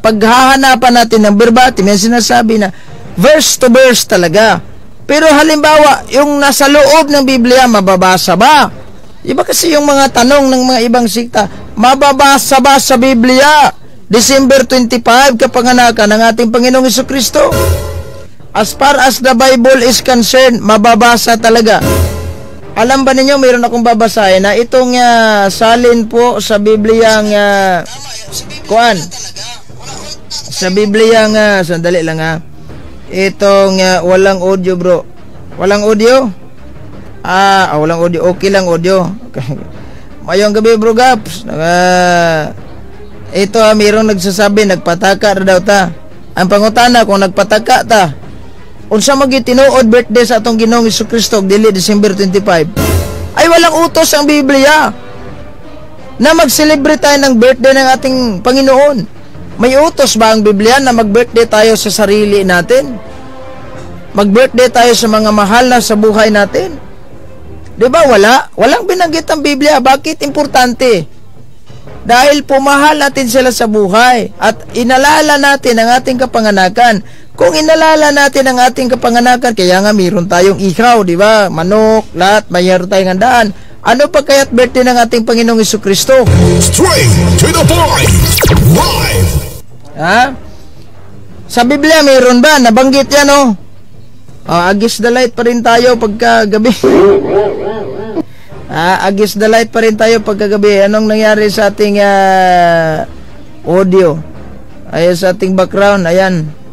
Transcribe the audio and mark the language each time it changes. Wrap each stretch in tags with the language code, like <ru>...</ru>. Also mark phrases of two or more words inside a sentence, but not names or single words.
<tl>Pag hahanapan natin ng verbatim, yung sinasabi na verse to verse talaga. Pero halimbawa, yung nasa loob ng Biblia, mababasa ba? Iba kasi yung mga tanong ng mga ibang sikta. Mababasa ba sa Biblia December 25 kapanganakan ng ating Panginoong Jesucristo?</tl> <en>As far as the Bible is concerned,</en> <tl>mababasa talaga. Alam ba ninyo, mayroon akong babasahin na itong salin po sa Biblia kuan. Sa Biblia sandali lang itong walang audio bro. Walang audio? Walang audio. Okay lang audio. Mayong gabi bro Gaps. Ito mayroong nagsasabi nagpataka na daw ta.</tl> <ceb>Ang pangutana kung nagpataka ta, unsa magitinuod birthday sa atong Ginoong Jesucristo dili December 25?</ceb> <tl>Ay walang utos ang Biblia na mag-celebrate tayo ng birthday ng ating Panginoon. May utos ba ang Biblia na mag-birthday tayo sa sarili natin? Mag-birthday tayo sa mga mahal na sa buhay natin? 'Di ba wala? Walang binanggit ang Biblia. Bakit importante? Dahil pumahal natin sila sa buhay at inalala natin ang ating kapanganakan. Kung inalala natin ang ating kapanganakan, kaya nga mayroon tayong ihaw, di ba? Manok, lahat, mayroon tayong handaan. Ano pa kaya't birthday ng ating Panginoong Jesucristo?</tl> <en>Straight to the point. Live.</en> <tl>Sa Biblia, mayroon ba? Nabanggit yan, oh. Agis</tl> <en>the light</en> <tl>pa rin tayo pagkagabi. Agis</tl> <en>the light</en> <tl>pa rin tayo pagkagabi. Anong nangyari sa ating audio? Ay, sa ating background, ayan.</tl>